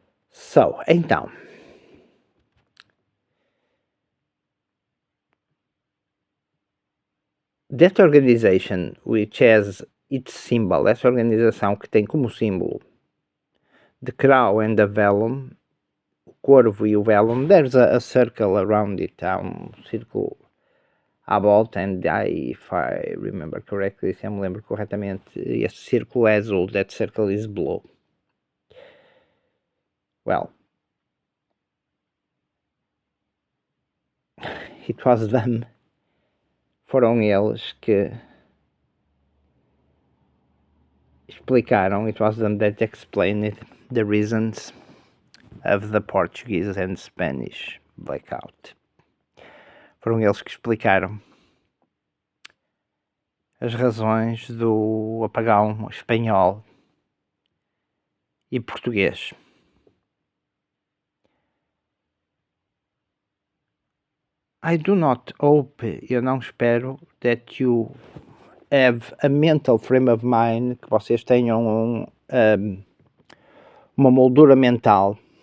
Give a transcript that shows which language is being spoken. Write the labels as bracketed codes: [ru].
[en] So, então, that organization which has its symbol, [pt] essa organização que tem como símbolo [en] the crow and the vellum, [pt] o corvo e o vellum, [en] there's a circle around it, [pt] há círculo à volta, [en] and if I remember correctly, [pt] se eu me lembro corretamente, esse círculo é azul, [en] that circle is blue. Well, it was them, [pt] foram eles que explicaram, [en] it was them that explained the reasons of the Portuguese and Spanish blackout. [pt] Foram eles que explicaram as razões do apagão espanhol e português. [en] I do not hope, [pt] eu não espero, [en] that you have a mental frame of mind, [pt] que vocês tenham uma moldura mental